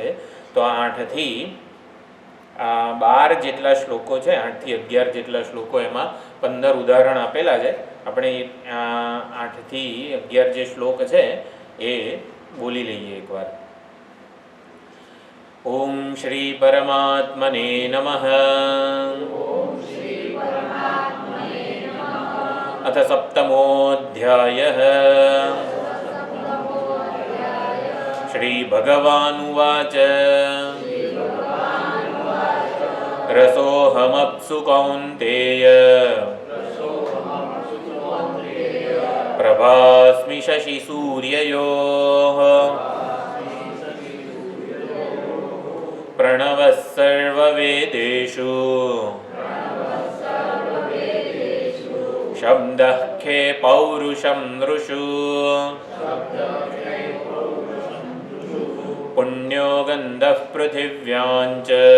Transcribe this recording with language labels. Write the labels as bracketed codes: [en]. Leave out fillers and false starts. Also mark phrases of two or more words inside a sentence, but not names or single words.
[gu] તો 8 થી 12 જેટલા શ્લોકો છે, 8 થી 11 જેટલા શ્લોકો એમાં 15 ઉદાહરણ આપેલા છે। આપણે 8 થી 11 જે શ્લોક છે એ બોલી લઈએ એકવાર। [sa] ઓમ શ્રી પરમાત્મને નમઃ। अथ सप्तमोऽध्यायः। श्रीभगवानुवाच રસોહમપ્સુ કૌંતેય પ્રભાસ્મિ શશી સૂર્યયોઃ પ્રણવઃ સર્વવેદેષુ શબ્દઃ ખે પૌરુષં નૃષુ પુણ્યો ગંધઃ પૃથિવ્યાં ચ